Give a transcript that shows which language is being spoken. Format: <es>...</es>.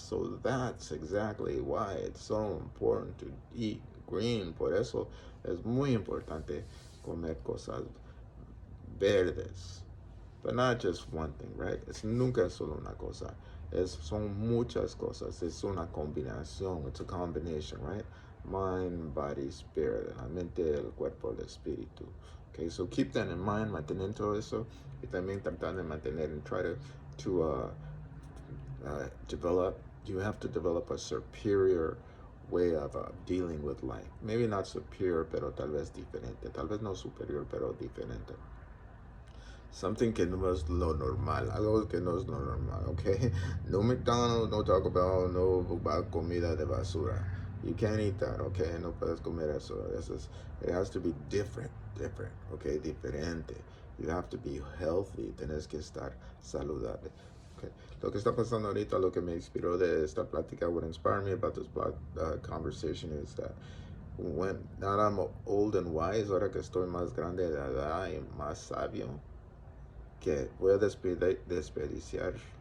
<en>So that's exactly why it's so important to eat green.</en> <es>Por eso es muy importante comer cosas verdes.</es> <en>But not just one thing, right?</en> <es>Es nunca solo una cosa. Son muchas cosas. Es una combinación.</es> <en>It's a combination, right? Mind, body, spirit.</en> <es>La mente, el cuerpo, el espíritu.</es> <en>Okay, so keep that in mind.</en> <es>Mantener todo eso. Y también tratar de mantener</es> <en>and try to develop. You have to develop a superior way of dealing with life. Maybe not superior,</en> <es>pero tal vez diferente. Tal vez no superior, pero diferente. Something que no es lo normal, algo que no es lo normal, okay? No McDonald's, no Taco Bell, no comida de basura.</es> <en>You can't eat that, okay?</en> <es>No puedes comer eso.</es> <en>It has to be different, okay? Diferente. You have to be healthy.</en> <es>Tienes que estar saludable. Okay. Lo que está pasando ahorita, lo que me inspiró de esta plática,</es> <en>what inspired me about this conversation is that when now I'm old and wise,</en> <es>ahora que estoy más grande de edad y más sabio, que voy a desperdiciar.</es>